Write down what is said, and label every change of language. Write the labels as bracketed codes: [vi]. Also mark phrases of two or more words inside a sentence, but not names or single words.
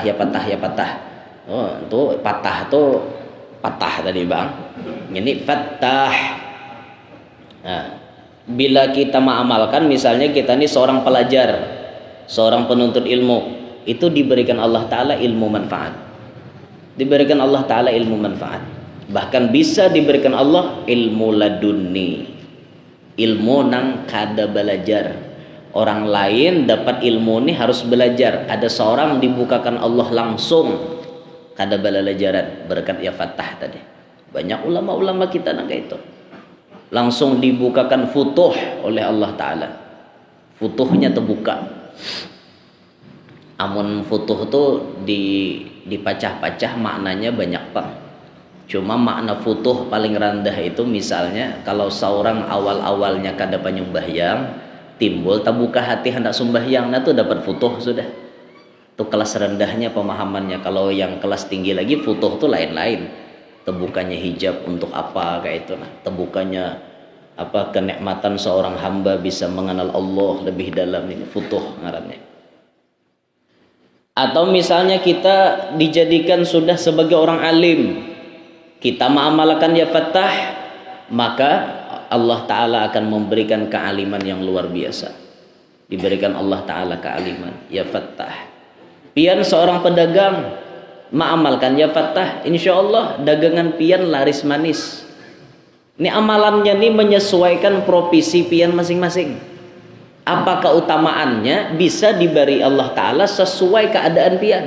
[bjn] Oh itu patah tadi bang, ini fattah. [id] Nah, bila kita mengamalkan, misalnya kita ini seorang pelajar, seorang penuntut ilmu, itu diberikan Allah Ta'ala ilmu manfaat, diberikan Allah Ta'ala ilmu manfaat, bahkan bisa diberikan Allah ilmu laduni, [bjn] ilmu nang kada belajar. Orang lain dapat ilmu ini harus belajar, ada seorang dibukakan Allah langsung kada belajaran berkat [ar] يا فتاح [bjn] tadi. Banyak ulama-ulama kita nang kayak itu. langsung dibukakan futuh oleh Allah Ta'ala. [id] Futuhnya terbuka. [bjn] Amun futuh tuh dipacah-pacah maknanya banyak pak. Cuma makna futuh paling rendah itu misalnya kalau seorang awal-awalnya kada penyembahyang, timbul terbuka hati hendak sembahyang, nah tuh dapat futuh sudah. Itu kelas rendahnya pemahamannya. Kalau yang kelas tinggi lagi futuh tuh lain-lain. Terbukanya hijab untuk apa kayak itu, nah terbukanya apa kenikmatan seorang hamba bisa mengenal Allah lebih dalam, ini futuh ngarannya. [id] Atau misalnya kita dijadikan sudah sebagai orang alim, kita mengamalkan [ar] يا فتاح, [id] maka Allah Ta'ala akan memberikan kealiman yang luar biasa. Diberikan Allah Ta'ala kealiman [ar] يا فتاح. [bjn] Pian seorang pedagang mengamalkan [ar] يا فتاح, إن شاء الله [bjn] dagangan pian laris manis. Ini amalannya ini menyesuaikan profesi pian masing-masing. Apa keutamaannya bisa diberi Allah Ta'ala sesuai keadaan pian.